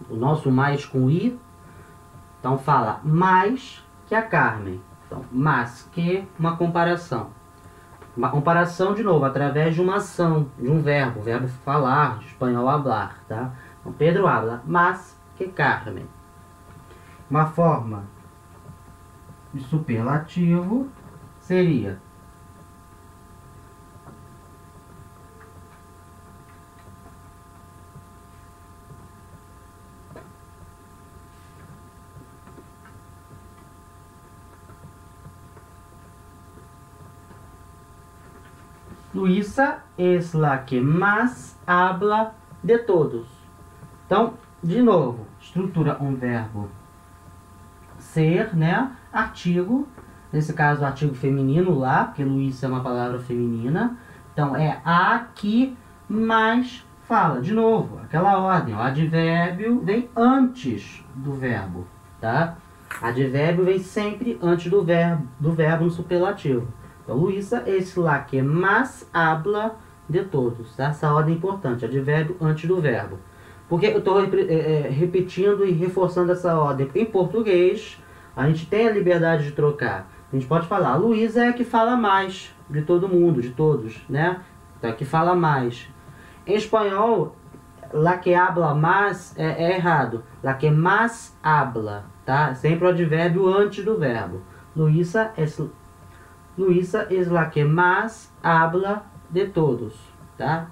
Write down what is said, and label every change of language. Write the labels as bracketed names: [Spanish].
[Portuguese] O nosso mais com I. Então, fala mais que a Carmen. Então, mais que, uma comparação. Uma comparação, de novo, através de uma ação, de um verbo. O verbo falar, de espanhol hablar, tá? Então, Pedro habla mais que Carmen. Uma forma de superlativo seria: [Spanish] Luisa es la que más habla de todos. [Portuguese] Então, de novo, estrutura um verbo ser, né? Artigo, nesse caso, artigo feminino lá, porque Luisa é uma palavra feminina. Então, é a que mais fala. De novo, aquela ordem, o advérbio vem antes do verbo, tá? Advérbio vem sempre antes do verbo no superlativo. Então, [Spanish] Luisa es la que más habla de todos, [Portuguese] tá? Essa ordem é importante, advérbio antes do verbo. Porque eu estou repetindo e reforçando essa ordem? Porque em português, a gente tem a liberdade de trocar. A gente pode falar: Luisa é a que fala mais de todo mundo, de todos, né? Então, a que fala mais. Em espanhol, [Spanish] la que habla más [Portuguese] é errado. [Spanish] La que más habla, [Portuguese] tá? Sempre o advérbio antes do verbo. [Spanish] Luisa es la que más habla de todos, [Portuguese] tá?